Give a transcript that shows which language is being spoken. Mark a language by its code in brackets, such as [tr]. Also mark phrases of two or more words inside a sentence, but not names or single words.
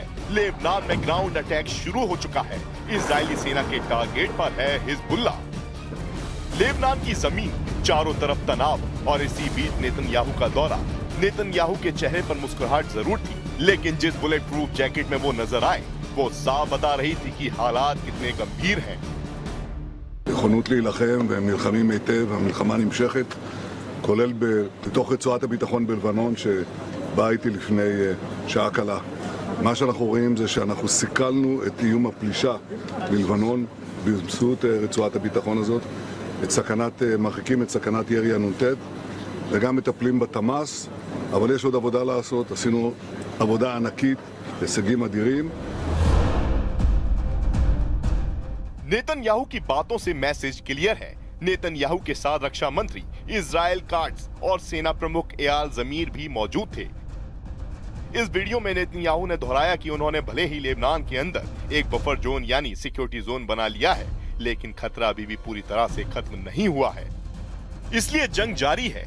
[hi] लेबनान में [en] ground attack [hi] शुरू हो चुका है। इजरायली सेना के टारगेट पर है हिजबुल्लाह। लेबनान की जमीन चारों तरफ तनाव और इसी बीच नेतन्याहू का दौरा। नेतन्याहू के चेहरे पर मुस्कुराहट जरूर थी, लेकिन जिस [en] bullet proof jacket [hi] में वो नजर आए वो साफ बता रही थी कि हालात कितने गंभीर हैं। [he] נכונות להילחם והם נלחמים היטב, המלחמה נמשכת, כולל בתוך רצועת הביטחון בלבנון שבאה איתי לפני שעה קלה. מה שאנחנו רואים זה שאנחנו סיכלנו את איום הפלישה ללבנון באמצעות רצועת הביטחון הזאת, מרחיקים את סכנת ירי הנ"ט וגם מטפלים בתמ"ס, אבל יש עוד עבודה לעשות, עשינו עבודה ענקית, הישגים אדירים. [hi] नेतन्याहू की बातों से [en] message clear [hi] है। नेतन्याहू के साथ रक्षा मंत्री इजराइल काट्स और सेना प्रमुख एयाल जमीर भी मौजूद थे। इस वीडियो में नेतन्याहू ने दोहराया कि उन्होंने भले ही लेबनान के अंदर एक [en] buffer zone [hi] यानी [en] security zone [hi] बना लिया है, लेकिन खतरा अभी भी पूरी तरह से खत्म नहीं हुआ है, इसलिए जंग जारी है।